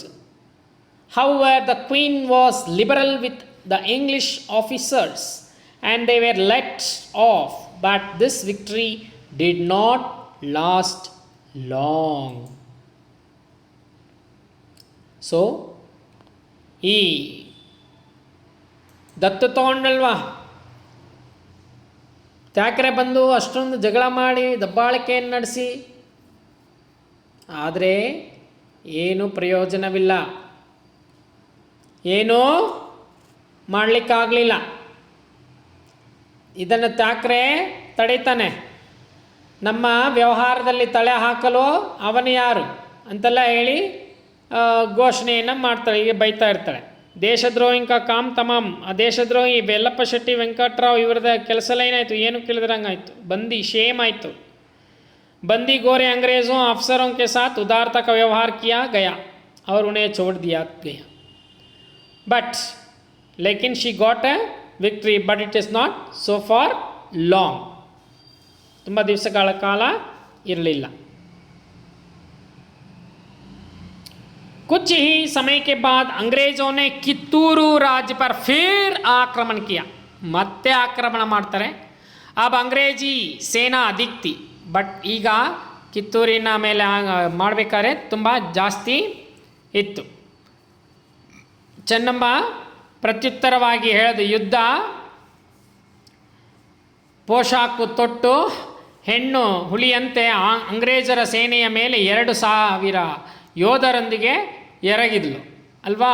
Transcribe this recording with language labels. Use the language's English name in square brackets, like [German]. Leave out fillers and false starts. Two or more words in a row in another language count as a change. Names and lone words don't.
[English] However, the queen was liberal with the English officers and they were let off. But this victory did not last long. So, [Kannada] ಈ ದತ್ತು ತಗೊಂಡಲ್ವಾ, ಥ್ಯಾಕ್ರೆ ಬಂದು ಅಷ್ಟೊಂದು ಜಗಳ ಮಾಡಿ ದಬ್ಬಾಳಿಕೆಯನ್ನು ನಡೆಸಿ, ಆದರೆ ಏನೂ ಪ್ರಯೋಜನವಿಲ್ಲ, ಏನೂ ಮಾಡಲಿಕ್ಕಾಗಲಿಲ್ಲ. ಇದನ್ನು ಥ್ಯಾಕ್ರೆ ತಡೀತಾನೆ. ನಮ್ಮ ವ್ಯವಹಾರದಲ್ಲಿ ತಲೆ ಹಾಕಲು ಅವನು ಯಾರು ಅಂತೆಲ್ಲ ಹೇಳಿ ಘೋಷಣೆಯನ್ನು ಮಾಡ್ತಾಳೆ, ಹೀಗೆ ಬೈತಾ ಇರ್ತಾಳೆ. [Hindi] देशद्रोही का काम तमाम. [Kannada] ಆ ದೇಶದ್ರೋಹಿ ಬೆಲ್ಲಪ್ಪ ಶೆಟ್ಟಿ ವೆಂಕಟರಾವ್ ಇವ್ರದ ಕೆಲಸ ಎಲ್ಲ ಏನಾಯಿತು, ಏನು ಕೇಳಿದ್ರಂಗಾಯಿತು, ಬಂದಿ ಶೇಮ್ ಆಯಿತು. [Hindi] बंदी गोरे अंग्रेज़ों अफसरों के साथ उदारता का व्यवहार किया गया और उन्हें छोड़ दिया गया. [English] But लेकिन she got a victory, but it is not so for long. [Kannada] ತುಂಬ ದಿವಸಗಳ ಕಾಲ ಇರಲಿಲ್ಲ. [Hindi] कुछ ही समय के बाद अंग्रेज़ों ने कित्तूरू राज्य पर फिर आक्रमण किया. [Kannada] ಮತ್ತೆ ಆಕ್ರಮಣ ಮಾಡ್ತಾರೆ. [Hindi] अब अंग्रेजी सेना अधिक थी, [Kannada] ಬಟ್ ಈಗ ಕಿತ್ತೂರಿನ ಮೇಲೆ ಮಾಡಬೇಕಾದ್ರೆ ತುಂಬ ಜಾಸ್ತಿ ಇತ್ತು. ಚೆನ್ನಮ್ಮ ಪ್ರತ್ಯುತ್ತರವಾಗಿ ಹೇಳಿದ ಯುದ್ಧ ಪೋಷಾಕು ತೊಟ್ಟು ಹೆಣ್ಣು ಹುಲಿಯಂತೆ ಅಂಗ್ರೇಜರ ಸೇನೆಯ ಮೇಲೆ 2,000 ಯೋಧರೊಂದಿಗೆ ಎರಗಿದ್ಲು ಅಲ್ವಾ.